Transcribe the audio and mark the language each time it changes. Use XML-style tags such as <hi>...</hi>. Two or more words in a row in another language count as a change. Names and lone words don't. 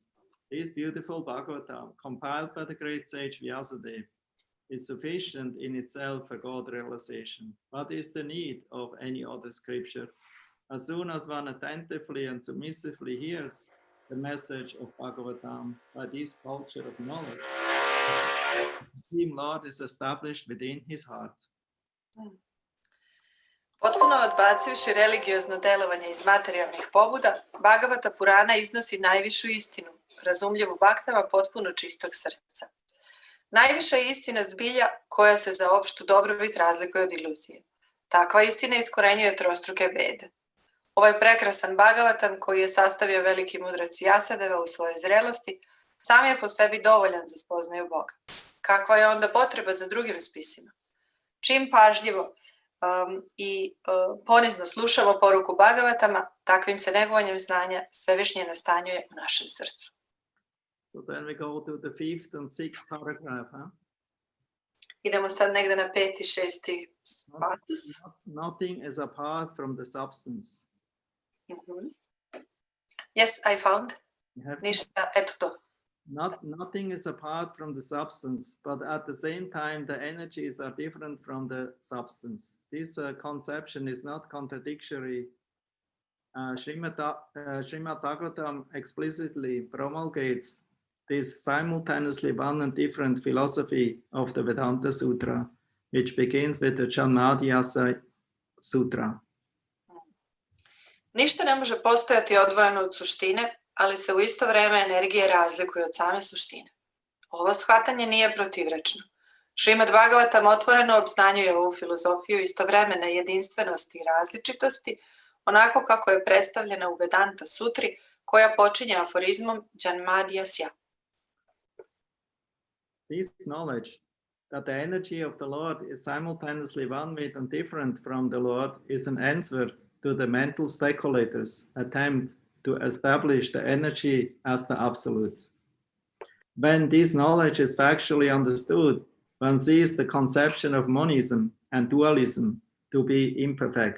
<en>This beautiful Bhagavatam, compiled by the great sage Vyasadeva, is sufficient in itself for God realization. What is the need of any other scripture? As soon as one attentively and submissively hears the message of Bhagavatam by this culture of knowledge, the Supreme Lord is established within his heart.</en> <sr>Potpuno odbacivši religiozno delovanje iz materijalnih pobuda, Bhagavata Purana iznosi najvišu istinu, razumljivu baktama potpuno čistog srca. Najviša je istina zbilja koja se za opštu dobrobit razlikuje od iluzije. Takva istina iskorenjuje trostruke bede. Ovaj prekrasan Bhagavatam koji je sastavio veliki mudrac Vyasadeva u svojoj zrelosti, sam je po sebi dovoljan za spoznaju Boga. Kakva je onda potreba za drugim spisima? Čim pažljivo i ponizno slušamo poruku Bhagavatama, takvim se negovanjem znanja svevišnje nastanjuje u našem srcu.</sr> <en>So then we go to the fifth and sixth paragraph.</en> <sr>Idemo sad negde na 5. i 6. pasus.</sr> <en>Nothing is apart from the substance. Yes, I found.</en> <sr>Ništa, eto to.</sr> <en>Nothing is apart from the substance, but at the same time, the energies are different from the substance. This conception is not contradictory. Srimad Bhagavatam explicitly promulgates this simultaneously one and different philosophy of the Vedanta Sutra, which begins with the Janmadhyasa Sutra.</en> <sr>Ništa ne može postojati odvojeno od suštine, ali se u isto vreme energije razlikuju od same suštine. Ovo shvatanje nije protivrečno. Srimad Bhagavatam otvoreno obznanjuje ovu filozofiju istovremene jedinstvenosti i različitosti, onako kako je predstavljena u Vedanta Sutri, koja počinje aforizmom Janmadhyasya.</sr> <en>This knowledge that the energy of the Lord is simultaneously one with and different from the Lord is an answer to the mental speculators' attempt to establish the energy as the absolute. When this knowledge is factually understood, one sees the conception of monism and dualism to be imperfect.</en>